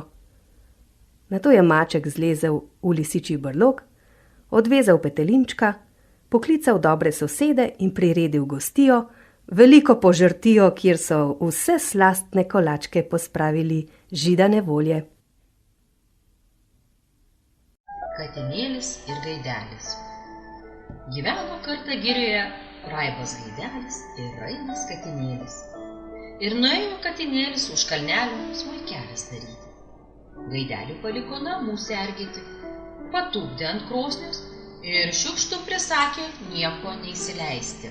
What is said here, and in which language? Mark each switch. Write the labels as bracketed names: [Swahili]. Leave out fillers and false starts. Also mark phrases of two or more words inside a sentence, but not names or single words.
[Slovenian] Nato je maček zlezel v lisičji brlog, odvezal Petelinčka, poklical dobre sosede in priredil gostijo, veliko požrtijo, kjer so vse slastne kolačke pospravili židane volje. [Lithuanian] Katinėlis ir gaidelis. Gyveno kartą girioje Raibas gaidelis ir Rainas katinėlis. Ir nuėjo katinėlis už kalnelio smuikelis daryti. Gaidelį paliko namų sergėti, patupdė ant krosnios ir šiukštu prisakė nieko neįsileisti.